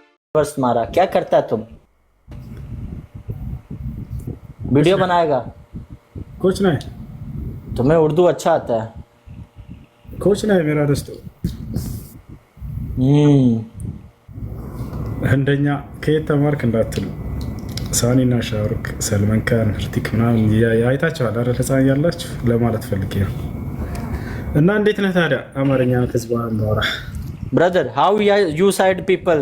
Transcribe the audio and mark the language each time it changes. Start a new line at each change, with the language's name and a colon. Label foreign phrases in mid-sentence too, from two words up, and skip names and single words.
Hindi: बस मारा। क्या करता है तुम? वीडियो बनाएगा? कुछ नहीं। तुम्हें उर्दू अच्छा आता है? कुछ नहीं मेरा दोस्तों हम्म।
Amharic: አንደኛ ከየት ተማርክ እንዳትሉ ሳኒና ሻሩክ ሰልማን ካን ርቲክ ምናምን አይታችኋል አይደል? ህፃን ያላችሁ ለማለት ፈልጌ ነው። እና እንዴት ነህ ታዲያ? አማርኛ ከዚህ በኋላ እናወራ።
English: brother how you side people